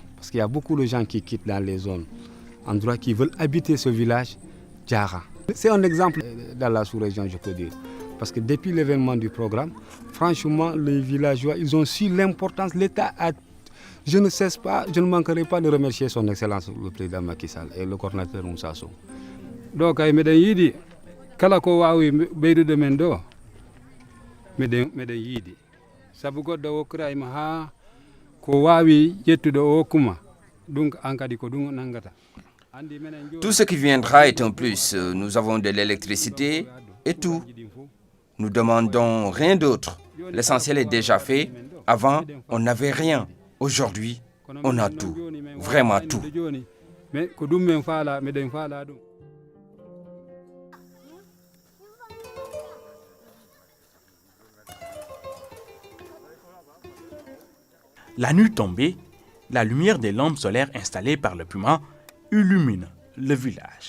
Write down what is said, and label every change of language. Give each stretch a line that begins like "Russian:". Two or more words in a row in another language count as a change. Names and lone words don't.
French: Parce qu'il y a beaucoup de gens qui quittent dans les zones, endroits qui veulent habiter ce village, Djara. C'est un exemple dans la sous-région, je peux dire. Parce que depuis l'événement du programme, franchement, les villageois, ils ont su l'importance. L'État a... Je ne manquerai pas de remercier son Excellence, le président Macky Sall et le coordinateur Moussa Sow.
Fula: Donc, meɗen yiiɗi kala ko wawi ɓeydude men ɗo meɗen yiiɗi sabu goɗɗo wokkirayima ha ko wawi ƴettude o wokkuma ɗum an kadi ko ɗum nangata.
French: Tout ce qui viendra est un plus. Nous avons de l'électricité et tout. Nous demandons rien d'autre. L'essentiel est déjà fait. Avant, on n'avait rien. Aujourd'hui, on a tout. Vraiment tout. La nuit tombée, la lumière des lampes solaires installées par le Puma illumine le village.